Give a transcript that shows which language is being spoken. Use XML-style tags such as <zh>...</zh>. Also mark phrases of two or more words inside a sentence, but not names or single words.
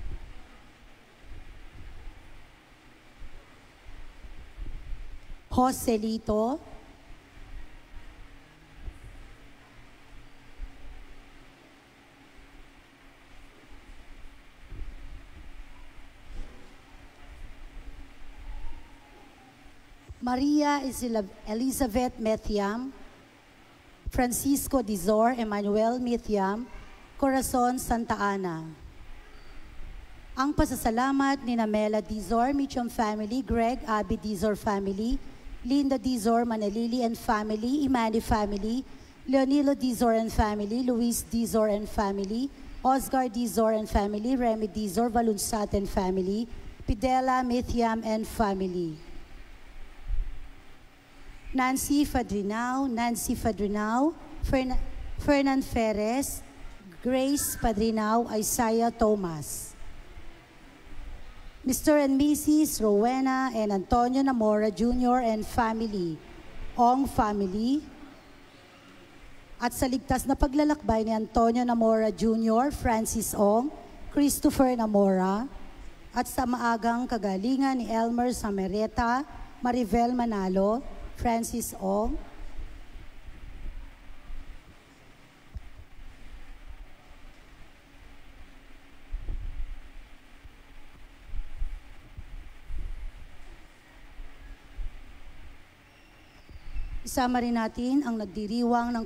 <tl>Joselito, Maria Elizabeth Methiam, Francisco Dizor, Emmanuel Mithiam, Corazon Santa Ana. Ang pasasalamat ni Namela Dizor, Mitchum family, Greg Abby Dizor family, Linda Dizor, Manalili</tl> <en>and family,</en> <tl>Imani family, Leonilo Dizor</tl> <en>and family,</en> <tl>Luis Dizor</tl> <en>and family,</en> <tl>Oscar Dizor</tl> <en>and family,</en> <tl>Remy Dizor, Valunsat</tl> <en>and family,</en> <tl>Pidela Mithiam</tl> <en>and family.</en> <tl>Nancy Fadrinao, Fernan Ferres, Grace Padrinao, Isaiah Thomas. Mr. and Mrs. Rowena and Antonio Namora Jr.</tl> <en>and family,</en> <tl>Ong family. At sa ligtas na paglalakbay ni Antonio Namora Jr., Francis Ong, Christopher Namora, at sa maagang kagalingan ni Elmer Samereta, Maribel Manalo, Francis Ong, isama rin natin ang nagdiriwang ng</tl>